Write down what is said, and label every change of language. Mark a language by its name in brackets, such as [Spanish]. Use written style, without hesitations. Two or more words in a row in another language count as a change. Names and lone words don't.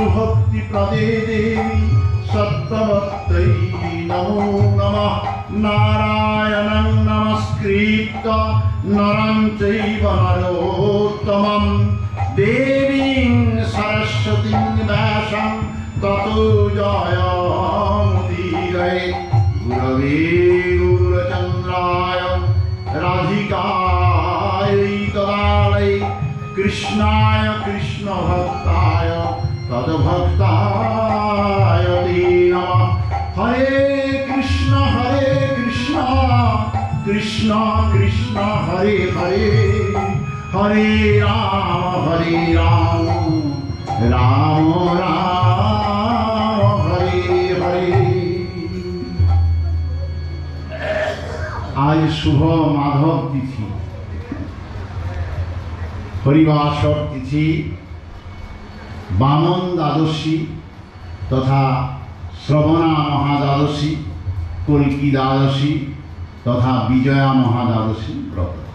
[Sanskrit] ভক্তি প্রদে দেবী সত্যবত্তৈ নমো নমঃ নারায়ণং নমস্কৃত্য নরং চৈব নরোত্তমং দেবীং সরস্বতীং ব্যাসং ততো জয়মুদীরয়েৎ গুরবে গৌরচন্দ্রায় রাধিকাयै তদালয়ে কৃষ্ণায় কৃষ্ণ ভক্তায় তদ্ভক্তায় তে নমঃ হরে কৃষ্ণ কৃষ্ণ কৃষ্ণ হরে হরে হরে রাম রাম রাম হরে হরে। [Bangla] আজ শুভ মাধব তিথি, হরিবাসর তিথি, বামন দ্বাদশী তথা শ্রবণা মহাদ্বাদশী, কল্কি দ্বাদশী তথা বিজয়া মহাদ্বাদশী ব্রত।